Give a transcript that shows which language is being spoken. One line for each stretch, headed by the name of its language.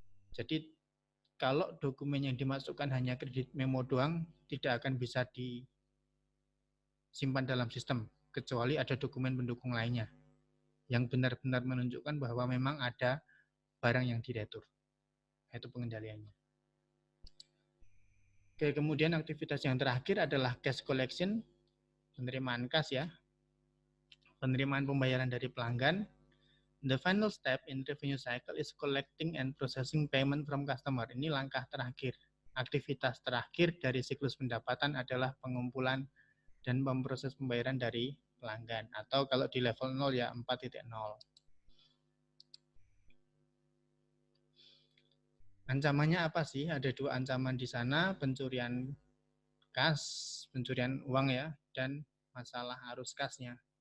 Indonesian: Jadi kalau dokumen yang dimasukkan hanya kredit memo doang, tidak akan bisa disimpan dalam sistem, kecuali ada dokumen pendukung lainnya yang benar-benar menunjukkan bahwa memang ada barang yang diretur. Itu pengendaliannya. Oke, kemudian aktivitas yang terakhir adalah cash collection, penerimaan kas ya. Penerimaan pembayaran dari pelanggan.
English: The final step in revenue cycle is collecting and processing payment from customer.
Indonesian: Ini langkah terakhir. Aktivitas terakhir dari siklus pendapatan adalah pengumpulan dan memproses pembayaran dari pelanggan. Atau kalau di level 0 ya 4.0. Ancamannya apa sih? Ada dua ancaman di sana, pencurian kas, pencurian uang ya, dan masalah arus kasnya.